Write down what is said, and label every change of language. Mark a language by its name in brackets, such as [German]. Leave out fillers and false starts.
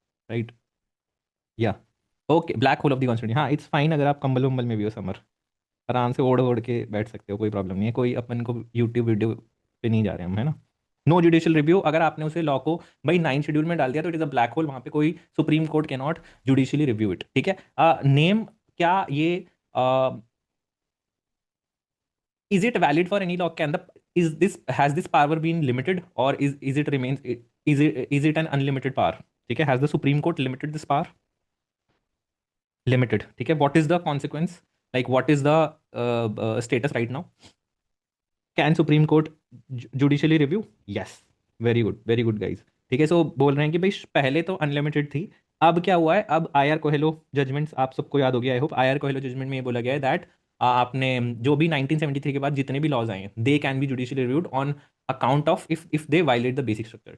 [English] Right, या, okay, black hole of the constitution. [Hindi] हाँ, [English] it's fine [Hindi] अगर आप कंबल वंबल में भी हो समर, आराम से ओढ़ ओढ़ के बैठ सकते हो, कोई प्रॉब्लम नहीं है। कोई अपन को यूट्यूब वीडियो पे नहीं जा रहे हम, है ना। नो जुडिशियल रिव्यू, अगर आपने उसे लॉ को भाई 9 शेड्यूल में डाल दिया तो [English] it is a black hole, [Hindi] वहां पे कोई supreme court [English] Can not judicially review it. [Hindi] ठीक है, नेम, क्या ये [English] is it valid for any law? Can the, is this, has this power been limited, or is it remains, is it an unlimited power? [Hindi] ठीक है, [English] has the Supreme Court limited this power? Limited। [Hindi] ठीक है, [English] what is the consequence, like what is the status right now? Can Supreme Court judicially review? Yes, very good, very good guys. [Hindi] ठीक है, सो बोल रहे हैं कि भाई पहले तो अनलिमिटेड थी, अब क्या हुआ है, अब आईआर कोहेलो जजमेंट्स आप सबको याद हो गया। I hope IR Coelho judgement में ये बोला गया है दैट आपने जो भी 1973 के बाद जितने भी लॉज आए हैं, [English] They can be judicially reviewed on account of if they violate the basic structure.